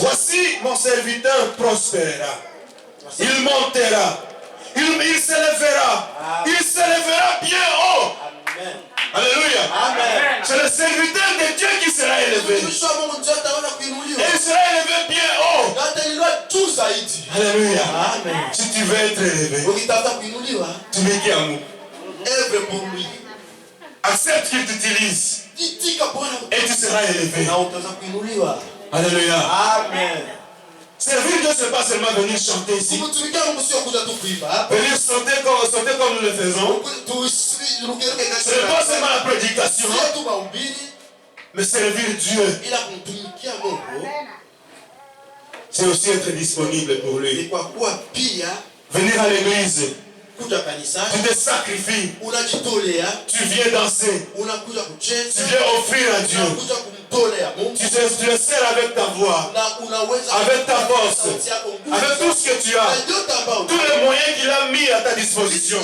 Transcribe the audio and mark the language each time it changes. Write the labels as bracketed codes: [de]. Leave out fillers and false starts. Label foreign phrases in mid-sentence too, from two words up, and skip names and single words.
[fr] Voici mon serviteur prospérera. Il montera. Il s'élèvera. Il s'élèvera bien haut. Amen. Alléluia. Amen. C'est le serviteur de Dieu qui sera élevé. [sw] Mtumishi wa Mungu ndiye ataona kuinuliwa. [fr] Et il sera élevé bien haut. [sw] Na atainuliwa juu zaidi. [fr] Alléluia. Amen. Si tu veux être élevé, [sw] Ukitafuta kuinuliwa, [fr] tu mets qui à nous. œuvre pour lui. Accepte qu'il t'utilise [sw] Itika Bwana [fr] et tu seras élevé. [sw] na utaweza kuinuliwa. [fr] Alléluia. Amen. Servir Dieu, ce n'est pas seulement venir chanter ici. [sw] Kumtumikia Mungu sio kuja tu kuimba hapa. [fr] Venir chanter comme nous le faisons. Ce n'est pas seulement la prédication, [sw] Sio tu mahubiri [fr] mais servir Dieu, [sw] ila kumtumikia Mungu [fr] c'est aussi être disponible pour [sw] ni [fr] lui. [sw] kwa kuwa pia [fr] Venir à l'église, Tu te sacrifies. Tu viens danser. Tu viens offrir à Dieu. Tu le sers avec ta voix, avec ta force, avec tout ce que tu as, tous les moyens qu'il a mis à ta disposition.